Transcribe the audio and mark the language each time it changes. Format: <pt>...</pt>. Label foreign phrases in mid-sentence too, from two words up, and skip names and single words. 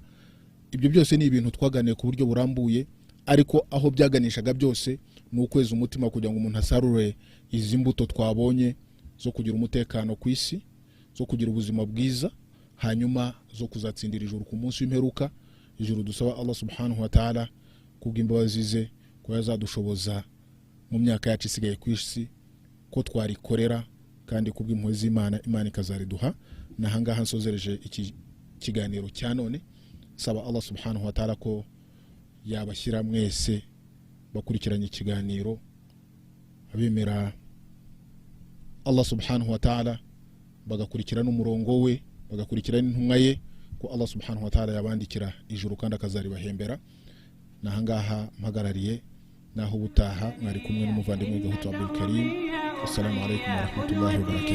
<rw>Ibyo byose ni ibintu twaganiye ku buryo burambuye, ariko aho byaganishaga byose ni ukweza umutima kugira ngo umuntu asarure izi mbuto twabonye zo kugira umutekano ku isi, zo kugira ubuzima bwiza, hanyuma zo kuzatsindira ijuru ku munsi w'imperuka. Ijuru dusaba Allah</rw> <ar>سبحانه وتعالى</ar> <rw>kubw'imbabazi ze ko yazadushoboza mu myaka yacu isigaye ku isi ko twarikorera, kandi kubw'impuhwe z'Imana, Imana ikazariduha. Nahangaha nsozereje iki kiganiro cya none, saba Allah</rw> <ar>سبحانه وتعالى</ar> <rw>ko yabashyira mwese bakurikiranye ikiganiro abemera Allah</rw> <ar>سبحانه وتعالى,</ar> <rw>bagakurikira n'umurongo we, bagakurikira n'intumwa ye, ko Allah</rw> <ar>سبحانه وتعالى</ar> <rw>yabandikira ijuru kandi akazaribahembera. Nahangaha mpagarariye, naho ubutaha mwari kumwe n'umuvandimwe Gahutu Abdul Karim.</rw> <ar>السلام عليكم ورحمة الله وبركاته.</ar>